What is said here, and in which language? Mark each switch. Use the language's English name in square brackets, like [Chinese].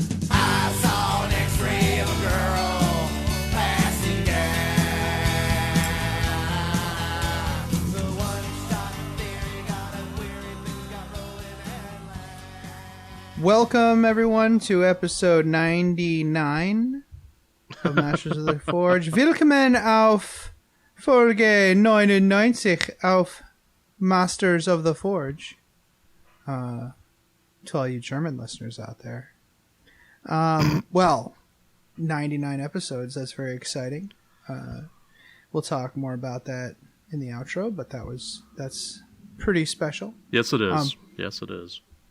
[English] I saw an X-ray of a girl passing gas. The one-shot theory got a weary, things got rolling and laughed. Welcome, everyone, to episode 99 of Masters of the Forge. [German] Willkommen auf Folge 99 auf Masters of the Forge. [English] To all you German listeners out there. Well, 99 episodes, that's very exciting. We'll talk more about that in the outro, but that's pretty special. Yes, it is. Yes, it is.